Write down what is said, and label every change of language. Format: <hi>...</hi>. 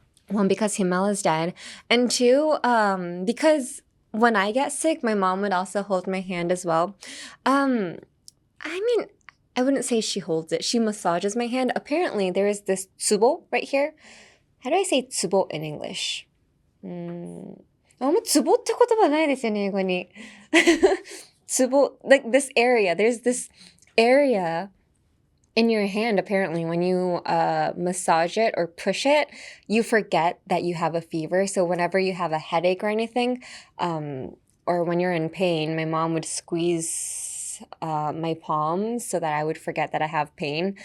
<en>One, because Himmel is dead, and two, because when I get sick, my mom would also hold my hand as well. I mean, I wouldn't say she holds it. She massages my hand. Apparently, there is this tsubo right here. How do I say tsubo in English?</en> <ja>もうツボって言葉ないですよね、英語に。</ja> <en>ツボ, like this area. There's this area in your hand, apparently, when you massage it or push it, you forget that you have a fever. So whenever you have a headache or anything, or when you're in pain, my mom would squeeze my palms so that I would forget that I have pain.</en>